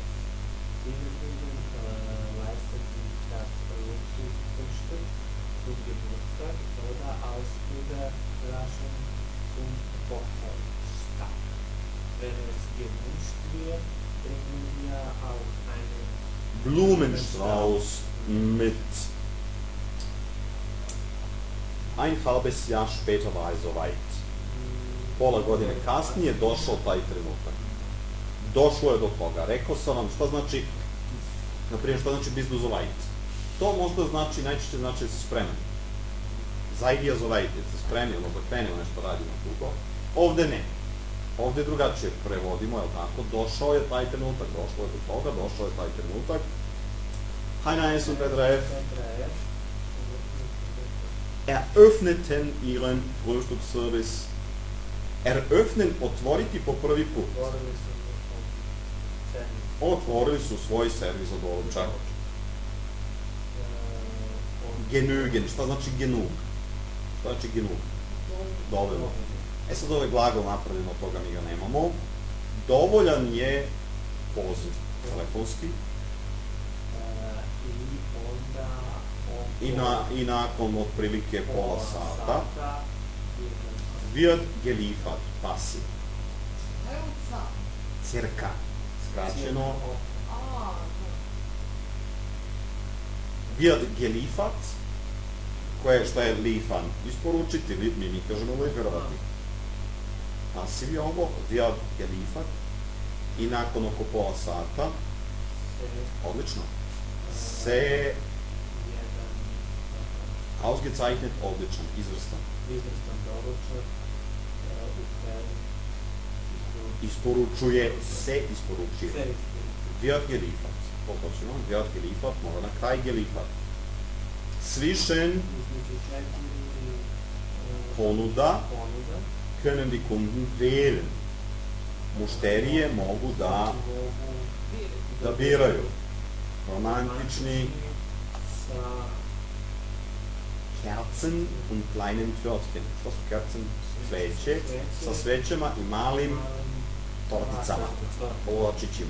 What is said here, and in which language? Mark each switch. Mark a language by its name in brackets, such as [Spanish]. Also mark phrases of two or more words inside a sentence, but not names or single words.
[German] Diejenigen leisten sich das Luxusfrühstück zum Geburtstag oder als Überraschung zum Hochzeitstag. Wenn es gewünscht wird, bringen wir auch einen Blumenstrauß mit. Ein halbes Jahr später war je soweit. [Serbian] Pola godine kasnije došao taj trenutak. Došlo je do toga. Rekao sam vam šta znači, na primjer šta znači [German] bist du soweit. [Serbian] To možda znači, najčešće znači da si spreman. [German] Seid ihr soweit, [Serbian] da si spremni, da krenemo nešto radimo drugo. Ovde ne. Ovde drugačije prevodimo, je li tako? Došao je taj trenutak, došlo je do toga, došao je taj trenutak. [German] Heiner S. und Petra F. Eröffneten ihren Frühstücksservice. Eröffnen, [Serbian] otvoriti po prvi put. Otvorili su svoj servis od doručak. Genügen, šta znači genug? Šta znači genug? Dovoljno. E sad ovaj glagol napravljeno, od toga mi ga nemamo. Dovoljan je poziv telefonski. I nakon otprilike pola sata wird geliefert, pasiv. Cirka, skraćeno. [German] Wird geliefert, [Serbian] šta je liefern? Isporučiti, mi kažemo lieferovati. Pasiv je ovo, [German] wird geliefert. [Serbian] I nakon oko pola sata, odlično, se ausgezeichnet, odličan, izvrstan. Isporučuje, se isporučuje. [German] Wird geliefert. Potočno, wird geliefert, [Serbian] mora na kraj geliefert. [German] Zwischen ponuda können die Kunden wählen. [Serbian] Mušterije mogu da biraju. [German] Romantični Kerzen und kleinen Törtchen. [Serbian] Šta su Kerzen? Sveće, sa svećama i malim torticama, polačićima.